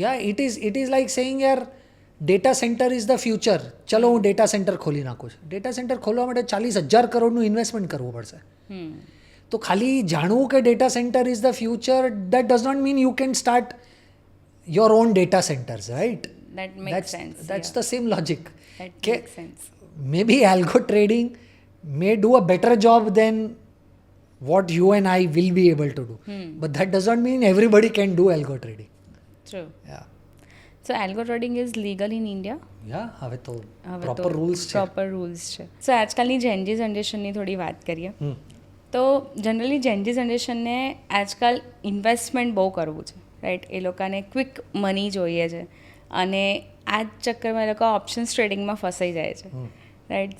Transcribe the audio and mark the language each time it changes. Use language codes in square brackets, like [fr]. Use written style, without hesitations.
[en] It is like saying યાર data center is the future. [gu] ચલો હું ડેટા સેન્ટર ખોલી નાખું છું. ડેટા સેન્ટર ખોલવા માટે 40,000 કરોડનું ઇન્વેસ્ટમેન્ટ કરવું પડશે. તો ખાલી જાણવું કે [en] Data center is the future that does not mean you can start your own data centers right. That makes sense. That's the same logic. That makes sense. Maybe algo trading may do a better job than what you and I will be able to do. But that doesn't mean everybody can do algo trading. True. Yeah. So algo trading is legal in India? [gu] Yeah, હવે તો proper rules છે. Proper rules છે. સો આજકાલની Gen Z જનરેશનની થોડી વાત કરીએ તો generally Gen Z જનરેશનને આજકાલ ઇન્વેસ્ટમેન્ટ બહુ કરવું છે રાઈટ. એ લોકોને ક્વિક મની જોઈએ છે અને આ જ ચક્કરમાં એ લોકો ઓપ્શન્સ ટ્રેડિંગમાં ફસાઈ જાય છે રાઈટ.